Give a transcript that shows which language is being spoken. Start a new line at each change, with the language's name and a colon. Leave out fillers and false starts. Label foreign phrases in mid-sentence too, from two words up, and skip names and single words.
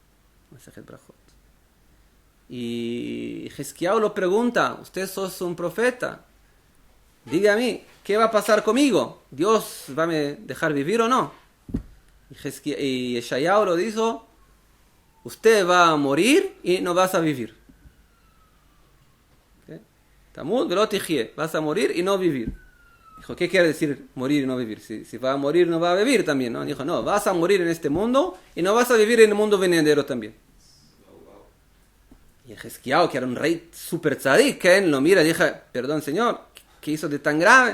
Spanish: Y Hezkiyahu lo pregunta, usted sos un profeta, dígame, ¿qué va a pasar conmigo? ¿Dios va a me dejar vivir o no? Y Yeshayahu lo dijo, usted va a morir y no vas a vivir.
Hebrew: תמות ולא תחיה,
Spanish: vas a morir y no vivir. Dijo, ¿qué quiere decir morir y no vivir? Si va a morir, no va a vivir también, ¿no? Dijo, no, vas a morir en este mundo y no vas a vivir en el mundo venidero también. Y el Hezkiyahu, que era un rey super tzadik, lo mira y dijo, perdón señor, ¿qué hizo de tan grave?